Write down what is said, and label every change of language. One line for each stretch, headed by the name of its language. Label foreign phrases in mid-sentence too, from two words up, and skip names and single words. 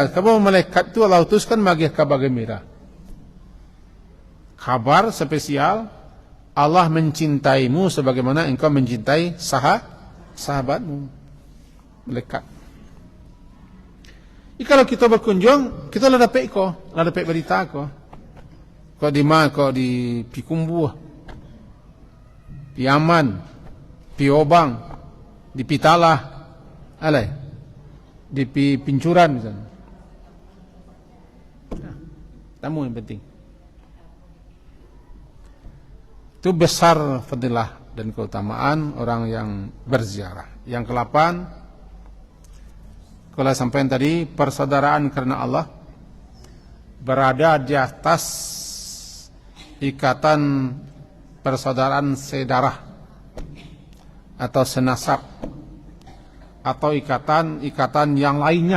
Indonesian: Kabar malaikat tu Allah utuskan bagi kabar gembira. Kabar spesial, Allah mencintaimu sebagaimana engkau mencintai sahabatmu. Malaikat. Kalau kita berkunjung, kita lah dapat berita ko. Kau di mana? Kau di Pikumbu, di Aman, di Obang, di Pitalah, alai di pincuran misalnya. Tamu yang penting. Itu besar fadilah dan keutamaan orang yang berziarah. Yang ke-8, kalau sampai tadi, persaudaraan karena Allah berada di atas ikatan persaudaraan sedarah atau senasab atau ikatan yang lainnya.